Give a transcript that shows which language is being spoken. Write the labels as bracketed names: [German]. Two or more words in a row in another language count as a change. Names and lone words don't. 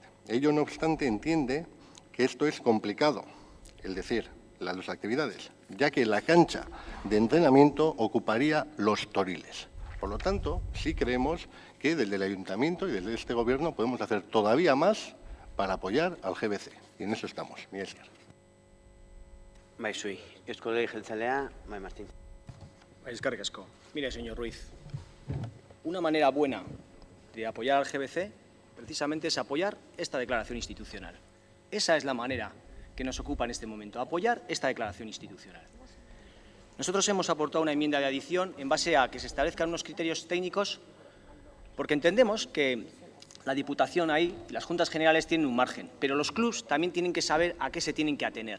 [Spanish] Ello, no obstante, entiende que esto es complicado, es decir, las dos actividades, ya que la cancha de entrenamiento ocuparía los toriles. Por lo tanto, sí creemos que desde el Ayuntamiento y desde este Gobierno podemos hacer todavía más para apoyar al GBC. Y en eso estamos. [Basque] Mila esker. Bai, zui. Eusko Alderdi Jeltzalea, bai, Martín. Bai, eskerrik asko. [Spanish] Mire, señor Ruiz, una manera buena de apoyar al GBC precisamente es apoyar esta declaración institucional. Esa es la manera que nos ocupa en este momento, apoyar esta declaración institucional. Nosotros hemos aportado una enmienda de adición en base a que se establezcan unos criterios técnicos, porque entendemos que la Diputación ahí, las Juntas Generales tienen un margen, pero los clubs también tienen que saber a qué se tienen que atener.